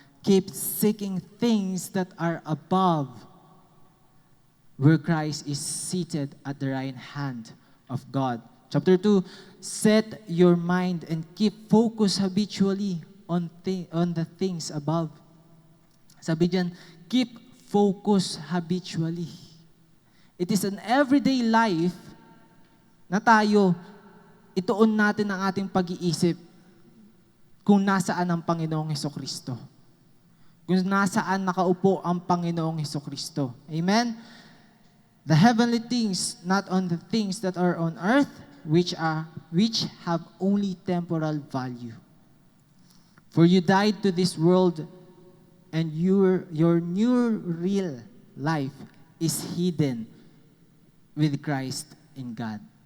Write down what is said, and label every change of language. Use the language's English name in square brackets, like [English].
[English] Keep seeking things that are above, where Christ is seated at the right hand of God. Chapter 2, set your mind and keep focus habitually on the things above. [Filipino] Sabi diyan, [English] keep focus habitually. It is an everyday life [Filipino] na tayo, ituon natin ang ating pag-iisip kung nasaan ang Panginoong Hesukristo. Kung nasaan nakaupo ang Panginoong Hesukristo. Amen? [English] The heavenly things, not on the things that are on earth, which have only temporal value. For you died to this world, and your new real life is hidden with Christ in God.